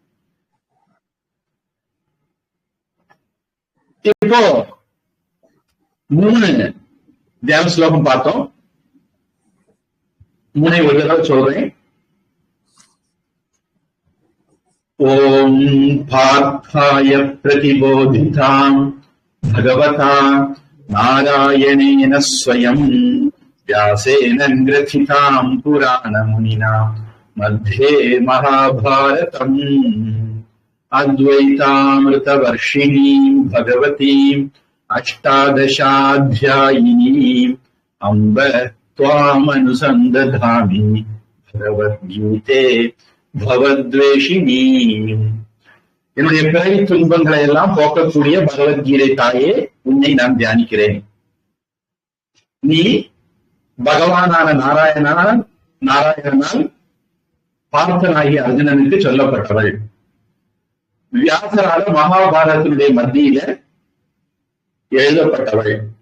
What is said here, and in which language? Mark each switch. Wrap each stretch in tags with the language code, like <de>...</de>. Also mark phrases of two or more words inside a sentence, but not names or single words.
<ta>இப்போ 3 தியான ஸ்லோகம் பார்த்தோம்.</ta> <sa>3</sa> <ta>ஒரு தடவை சொல்றேன்.</ta> <sa>ॐ पार्थाय प्रतिबोधितां भगवता नारायणेन स्वयम् व्यासेन ग्रथितां पुराणमुनिना मध्ये महाभारतम् अद्वैतामृतवर्षिणीं भगवतीम् अष्टादशाध्यायिनीम् अम्ब त्वामनुसन्दधामि भगवद्गीते भवद्वेषिणीम्.</sa> <ta>என்னுடைய பிறவி துன்பங்களை எல்லாம் போக்கக்கூடிய பகவத்கீதை தாயே, உன்னை நான் தியானிக்கிறேன். நீ பகவானான நாராயணனால் பார்த்தனாகிய அர்ஜுனனுக்கு சொல்லப்பட்டவள். வியாசரால மகாபாரதத்தினுடைய மத்தியில எழுதப்பட்டவள்.</ta>